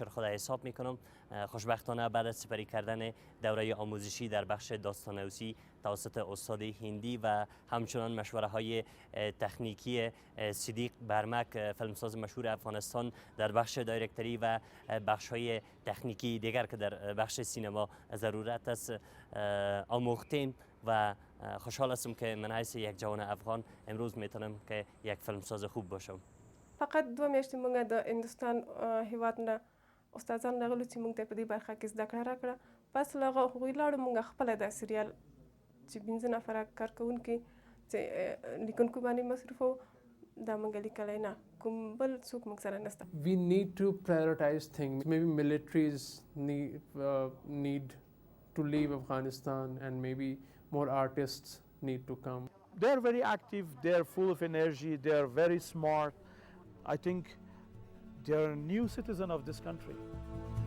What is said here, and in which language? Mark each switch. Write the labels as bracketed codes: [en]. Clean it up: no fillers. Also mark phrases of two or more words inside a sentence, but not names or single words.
[fa] خود حساب میکنم خوشبختانه بعد از سپری کردن دوره آموزشی در بخش داستان‌نویسی توسط استاد هندی و همچنان مشوره‌های تکنیکی صدیق برمک فیلمساز مشهور افغانستان در بخش دایرکتوری و بخش‌های تکنیکی دیگر که در بخش سینما ضرورت است آموختیم و خوشحال هستم که من حیث یک جوان افغان امروز میتونم که یک فیلمساز خوب باشم. [ps] فقط 2 میاشتې مونږ د هندوستان هیواد نه استادان راغلو چې مونږ ته په دې برخه کې زده کړه راکړه. پس له هغه هغوی لاړو مونږ خپله دا سریال چې 15 نفره کارکوونکي چې لیکونکو باندې مصروفو دا موږ لیکلی نه کوم بل څوک موږ سره نشته. [en] We need to prioritize things. Maybe militaries need to leave Afghanistan, and maybe more artists need to come. They're very active, they're full of energy, they're very smart. I think they're a new citizen of this country.